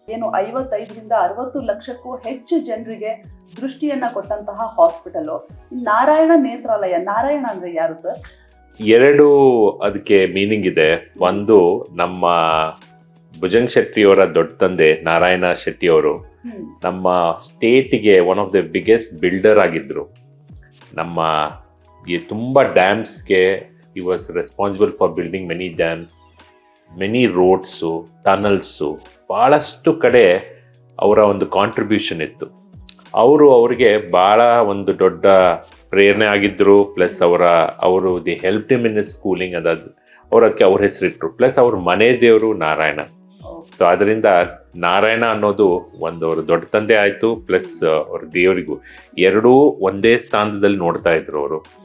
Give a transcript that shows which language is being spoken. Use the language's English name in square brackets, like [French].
[Kannada] ಏನು 55ರಿಂದ 60 ಲಕ್ಷಕ್ಕೂ ಹೆಚ್ಚು ಜನರಿಗೆ ದೃಷ್ಟಿಯನ್ನ ಕೊಟ್ಟಂತಹ ಹಾಸ್ಪಿಟಲ್ ನಾರಾಯಣ ನೇತ್ರಾಲಯ. ನಾರಾಯಣ ಅಂದ್ರೆ ಯಾರು ಸರ್? ಎರಡು ಅದಕ್ಕೆ ಮೀನಿಂಗ್ ಇದೆ. ಒಂದು, ನಮ್ಮ ಭುಜಂಗ್ ಶೆಟ್ಟಿ ಅವರ ದೊಡ್ಡ ತಂದೆ ನಾರಾಯಣ ಶೆಟ್ಟಿ ಅವರು ನಮ್ಮ ಸ್ಟೇಟ್ಗೆ [English] one of the biggest builder [Kannada] ಆಗಿದ್ರು. ನಮ್ಮ ತುಂಬಾ ಡ್ಯಾಮ್ಸ್ಗೆ [English] he was responsible for building many dams, many roads, tunnels. [Kannada] ಬಹಳಷ್ಟು ಕಡೆ ಅವರ ಒಂದು ಕಾಂಟ್ರಿಬ್ಯೂಷನ್ ಇತ್ತು. ಅವ್ರಿಗೆ ಬಹಳ ಒಂದು ದೊಡ್ಡ ಪ್ರೇರಣೆ ಆಗಿದ್ರು. [English] plus ಅವರು the help him in schooling, [Kannada] ಅವರಕ್ಕೆ ಅವ್ರ ಹೆಸರಿಟ್ರು. ಪ್ಲಸ್ ಅವ್ರ ಮನೆ ದೇವರು ನಾರಾಯಣ. ಸೊ ಅದರಿಂದ ನಾರಾಯಣ ಅನ್ನೋದು ಒಂದು ಅವ್ರ ದೊಡ್ಡ ತಂದೆ ಆಯ್ತು, ಪ್ಲಸ್ ಅವ್ರ ದೇವರಿಗೂ ಎರಡೂ ಒಂದೇ ಸ್ಥಾನದಲ್ಲಿ ನೋಡ್ತಾ ಇದ್ರು ಅವರು.